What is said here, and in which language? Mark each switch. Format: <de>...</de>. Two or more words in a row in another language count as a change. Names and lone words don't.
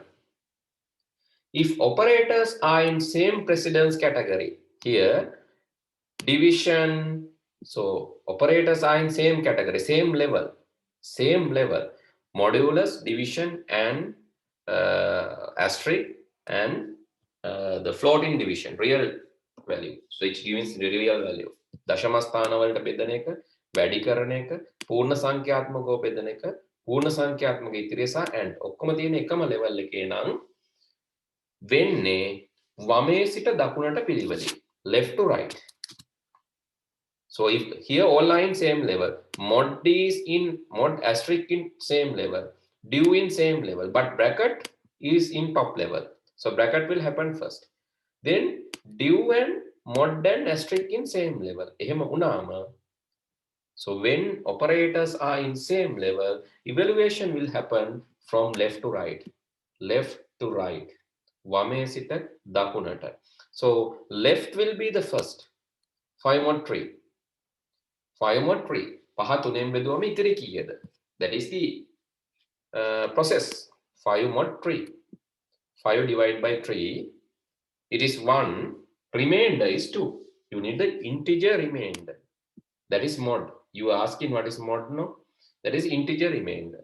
<en>If operators are in same precedence category, here division, so operators are in same category, same level, modulus, division, and asterisk, and the floating division, real value. So it gives the real value.</en> <si>දශම ස්ථාන වලට බෙදන එක, වැඩි කරන එක, පූර්ණ සංඛ්‍යාත්මකව බෙදන එක, පූර්ණ සංඛ්‍යාත්මක ඉතිරිය සහ and ඔක්කොම තියෙන එකම level එකේ නම් වෙන්නේ වමේ සිට දකුණට පිළිවෙලින්,</si> <en>left to right. So if here all are in same level, mod is in mod asterisk in same level, due in same level, but bracket is in top level. So bracket will happen first. Then due and mod and asterisk in same level.</en> <si>එහෙම වුණාම,</si> <en>so when operators are in same level, evaluation will happen from left to right. Left to right.</en> <si>වමේ සිට දකුණට.</si> <en>So left will be the first. 5 mod 3. 5 mod 3.</en> <si>පහ තුනෙන් බෙදුවම ඉතිරි කීයද?</si> <en>That is the process. 5 mod 3. 5 divided by 3. It is 1. Remainder is 2. You need the integer remainder. That is mod. You are asking what is mod now? That is integer remainder.</en>